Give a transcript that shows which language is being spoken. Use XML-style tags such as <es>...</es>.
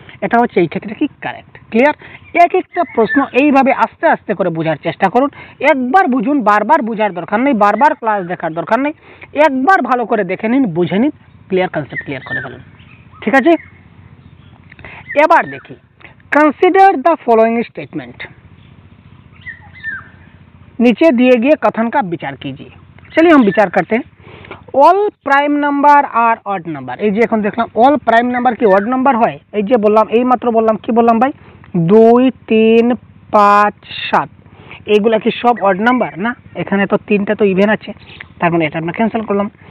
<bn>এটা হচ্ছে এই ক্ষেত্রে কি কারেক্ট। ক্লিয়ার? এক একটা প্রশ্ন এইভাবে আস্তে আস্তে করে বোঝার চেষ্টা করুন। একবার বুঝুন, বারবার বোঝার দরকার নেই, বারবার ক্লাস দেখার দরকার নেই। একবার ভালো করে দেখে নিন, বুঝে নিন, ক্লিয়ার কনসেপ্ট ক্লিয়ার করে ফেলুন। ঠিক আছে, এবার দেখি</bn> <en>Consider the following statement.</en> <hi>नीचे दिए गए कथन का विचार कीजिए। चलिए हम विचार करते हैं।</hi> <en>All prime number আর odd number.</en> <bn>এই যে এখন দেখলাম অল প্রাইম নাম্বার কি অড নাম্বার হয়? এই যে বললাম, এই মাত্র বললাম, কি বললাম ভাই? 2, 3, 5, 7 এইগুলা কি সব অড নাম্বার? না, এখানে তো 3টা তো ইভেন আছে, তার মানে এটা আমরা ক্যান্সেল করলাম।</bn>